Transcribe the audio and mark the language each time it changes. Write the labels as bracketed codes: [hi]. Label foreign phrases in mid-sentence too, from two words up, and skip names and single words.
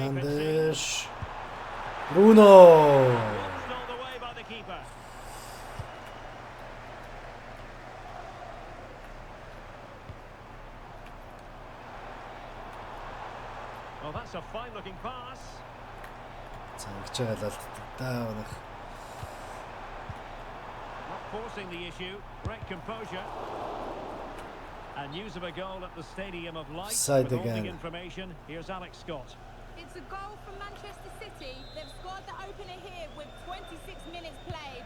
[en] Fernandes. Bruno. Stole away by the keeper. Well, that's a fine-looking pass. [mn] Цангаж байгаа л алддаг даа өнөх. [en] Not forcing the issue. Great composure. And news of a goal at the Stadium of Light. Offside With all again. the information, here's Alex Scott. It's a goal from Manchester City. They've scored the opener here with 26 minutes played.